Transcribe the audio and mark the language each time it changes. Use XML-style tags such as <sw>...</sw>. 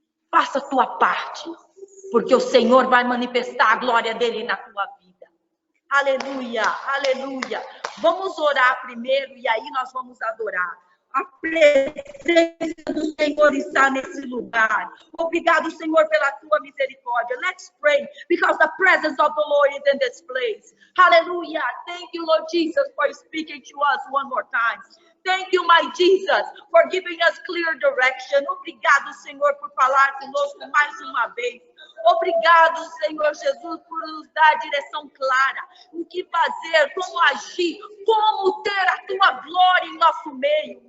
<pt>Faça a tua parte, porque o Senhor vai manifestar a glória dele na tua vida. Aleluia, aleluia. Vamos orar primeiro e aí nós vamos adorar. A presença do Senhor está nesse lugar. Obrigado, Senhor, pela tua misericórdia.</pt> <en>Let's pray, because the presence of the Lord is in this place. Hallelujah. Thank you, Lord Jesus, for speaking to us one more time. Thank you, my Jesus, for giving us clear direction.</en> <pt>Obrigado, Senhor, por falar conosco mais uma vez. Obrigado, Senhor Jesus, por nos dar direção clara. O que fazer, como agir, como ter a tua glória em nosso meio.</pt>